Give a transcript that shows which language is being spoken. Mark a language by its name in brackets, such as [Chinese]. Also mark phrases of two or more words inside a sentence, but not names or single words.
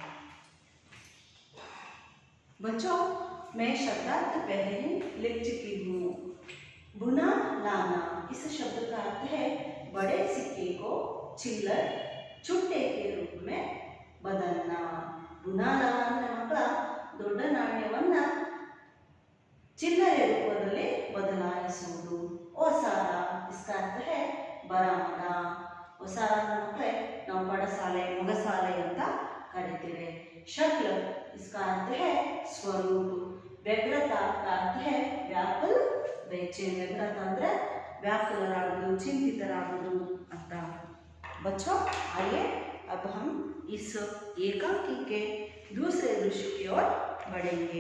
[Hindi] बच्चों, मैं शब्दार्थ पहले ही लिख चुकी हूँ। बुना लाना, इस शब्द का अर्थ है बड़े सिक्के को चिल्लर, छुट्टे के रूप में बदलना। बुना लाना [Kannada] ದೊಡ್ಡ ನಾಣ್ಯವನ್ನ ಚಿಲ್ಲರೆ ರೂಪದಲ್ಲಿ ಬದಲಾಯಿಸುವುದು। [Hindi] ಓಸಾರ, इसका अर्थ है ಬರಮಗ। [Kannada] ಓಸಾರ ಅಂದ್ರೆ ನಾವು ಪಡಸಾಲೆ, ಮೊಗಸಾಲೆ ಅಂತ ಕರೀತೇವೆ। [Hindi] शक्ल, इसका अर्थ है स्वरूप। व्यग्रता का अर्थ है व्याकुल, बेचैन। [Kannada] व्यग्रता ಅಂದ್ರೆ व्याकुलराಗುವುದು, चिंतितराಗುವುದು ಅಂತ। [Hindi] बच्चों, आइए अब हम इस एकांकी के दूसरे दृश्य की ओर बढ़ेंगे।